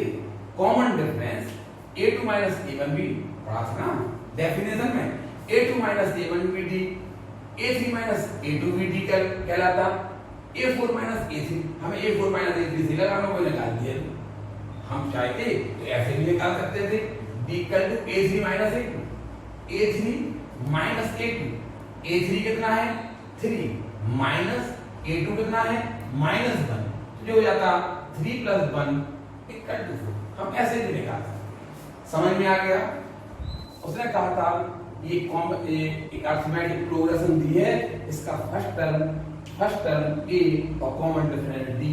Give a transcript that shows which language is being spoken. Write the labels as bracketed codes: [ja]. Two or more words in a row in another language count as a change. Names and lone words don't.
[en] common difference [hi] a2 माइनस a1 भी पढ़ा था ना डेफिनेशन में। a2 माइनस a1 भी d, a3 माइनस a2 भी d कहलाता। a4 माइनस a3, हमें a4 माइनस a3 से लगाना, वो निकाल दिया। हम चाहते तो ऐसे भी निकाल सकते थे, d [en] equal to [hi] a3 माइनस a2, a3 माइनस a2। a3 कितना है? 3 माइनस a2 कितना है? -1। जो हो जाता 3 प्लस 1 [en] equal to [hi] 4। हम ऐसे भी निकाल सकते। समझ में आ गया? उसने कहा था ये एक [en] arithmetic progression [hi] दी है, इसका [en] first term [hi] a और [en] common difference [hi] d।